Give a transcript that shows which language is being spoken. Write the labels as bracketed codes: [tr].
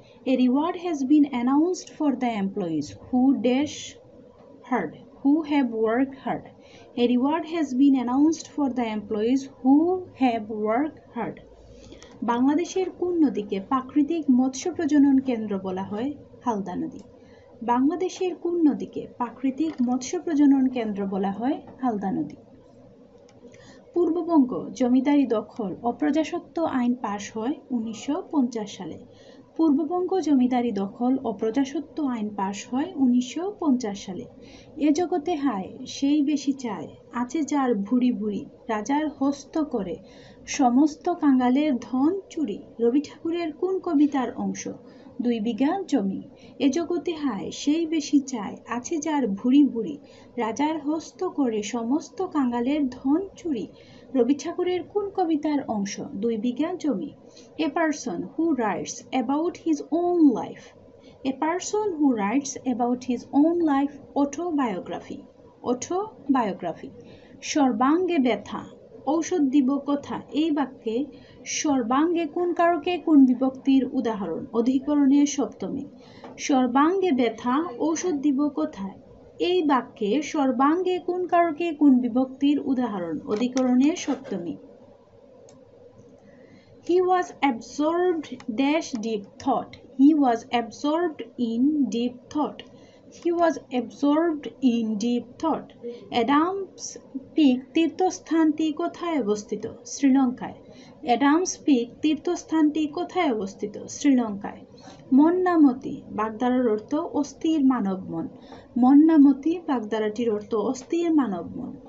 [en] A reward has been announced for the employees who dash hard, who have worked hard. A reward has been announced for the employees who have worked hard. [bn] বাংলাদেশের কোন নদীকে প্রাকৃতিক মৎস্য প্রজনন কেন্দ্র বলা হয়? হালদা নদী। বাংলাদেশের কোন নদীকে প্রাকৃতিক মৎস্য প্রজনন কেন্দ্র বলা হয়? হালদা নদী। পূর্ববঙ্গ জমিদারি দখল ও প্রজাস্বত্ব আইন পাশ হয় 1950 সালে। পূর্ববঙ্গ জমিদারি দখল ও প্রজাস্বত্ব আইন পাশ হয় 1950 সালে। এ জগতে হায় সেই বেশি চায়, আছে যার ভুরি ভুরি, রাজার হস্ত করে সমস্ত কাঙালের ধন চুরি। রবি ঠাকুরের কোন কবিতার অংশ? 2 বিঘা জমি। এ জগতে হায় সেই বেশি চায়, আছে যার ভুরি ভুরি, রাজার হস্ত করে সমস্ত কাঙালের ধন চুরি। রবি ঠাকুরের কোন কবিতার অংশ? 2 বিঘা জমি। [en] A person who writes about his own life. A person who writes about his own life. Autobiography. Autobiography. [bn] সর্বাঙ্গে ব্যথা ঔষধ দিব কথা, এই বাক্যে সর্বাঙ্গে কোন কারকে কোন বিভক্তির উদাহরণ? অধিকরণের সপ্তমী। সর্বাঙ্গে ব্যথা ঔষধ দিব কোথায়, এই বাক্যে সর্বাঙ্গে কোন কারকে কোন বিভক্তির উদাহরণ? অধিকরণের সপ্তমী। [en] He was absorbed dash deep thought. He was absorbed in deep thought. He was absorbed in deep thought. [bn] Adams pick তীর্থস্থানটি কোথায় অবস্থিত? শ্রীলঙ্কায়। অ্যাডামস পিক তীর্থস্থানটি কোথায় অবস্থিত? শ্রীলঙ্কায়। মন্নামতি বাগধারার অর্থ অস্থির মানব মন। মন্নামতি বাগধারাটির অর্থ অস্থির মানব মন।